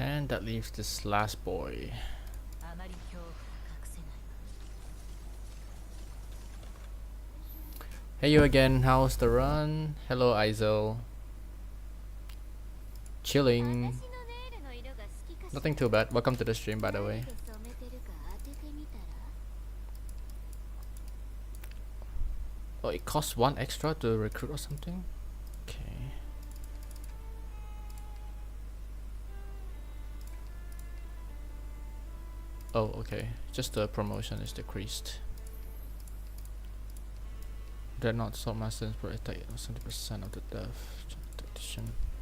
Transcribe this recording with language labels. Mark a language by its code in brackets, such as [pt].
[en] And that leaves this last boy. [ja] あまり恐怖が隠せないわ。 [en] Hey you again, how's the run? Hello Izel. Chilling. [ja] 私のネイルの色が好きかしら。 [en] Nothing too bad. Welcome to the stream by the way. [ja] 何で染めてるか当ててみたら。 [en] Oh, it costs 1 extra to recruit or something? Okay. Oh, okay. Just the promotion is decreased. They're not so masters, but it take 70% of the death. Tactician.